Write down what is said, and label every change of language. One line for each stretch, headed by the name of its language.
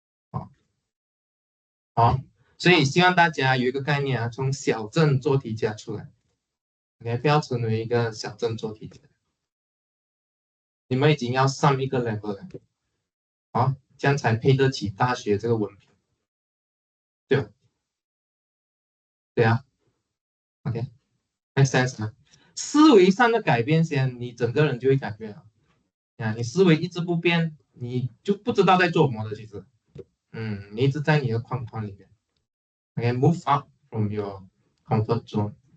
Chinese: 好，所以希望大家有一个概念啊，从小镇做题家出来，OK， 不要成为一个小镇做题家。你们已经要上一个 level 了，好，这样才配得起大学这个文凭，对吧？对啊 ，OK，
English: make sense
Chinese: 啊？思维上的改变先，你整个人就会改变了。你思维一直不变，你就不知道在做什么的，其实，你一直在你的框框里面。
English: OK，move up from your comfort zone。